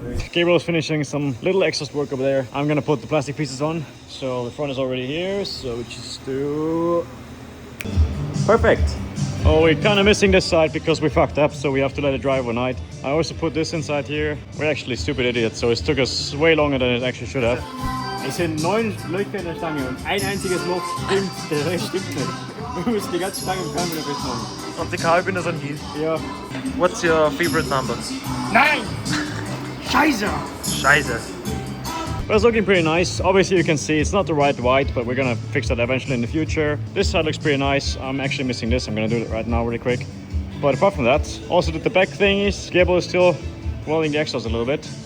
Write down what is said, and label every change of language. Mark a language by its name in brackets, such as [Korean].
[English] Gabriel is finishing some little exhaust work over there. I'm gonna put the plastic pieces on. So the front is already here, so we just do... Perfect. Oh, we're kind of missing this side because we fucked up, so we have to let it dry overnight. I also put this inside here. We're actually stupid idiots, so it took us way longer than it actually should have. [German] Es sind 9 Leuchter in der Stange und ein einziges Loch stimmt, der Rest stimmt nicht. Wir müssen die ganze Stange im Kabel festmachen. Und die Kabelbinder sind hier. Ja. [English] What's your favorite number? [German] Nein! Scheiße! Scheiße. [English] But it's looking pretty nice. Obviously you can see it's not the right white, but we're gonna fix that eventually in the future. This side looks pretty nice. I'm actually missing this. I'm gonna do it right now really quick. But apart from that, also did the back thingies. Gable is still welding the exhaust a little bit.